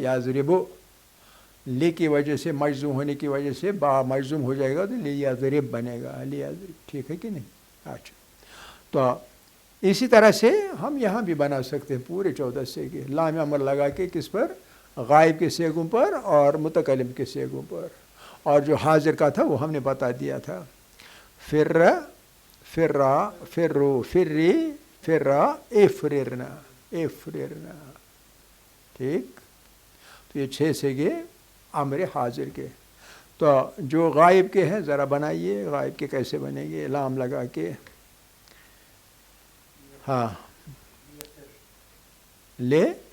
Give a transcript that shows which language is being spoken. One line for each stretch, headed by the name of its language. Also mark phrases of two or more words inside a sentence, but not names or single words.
Urdu: یضرب لے کی وجہ سے، مجزوم ہونے کی وجہ سے با مجزوم ہو جائے گا تو لے یضرب بنے گا. لے یضرب، ٹھیک ہے کہ نہیں؟ اچھا، تو اسی طرح سے ہم یہاں بھی بنا سکتے ہیں پورے 14 صیغے لام امر لگا کے. کس پر؟ غائب کے صیغوں پر اور متکلم کے صیغوں پر. اور جو حاضر کا تھا وہ ہم نے بتا دیا تھا.
Arabic: فر، فرا، فرو، فری، فرا، افررنا، افررنا.
Urdu: ٹھیک. تو یہ 6 صیغے امر حاضر کے. تو جو غائب کے ہیں ذرا بنائیے. غائب کے کیسے بنیں گے؟ لام لگا کے. ہاں، لے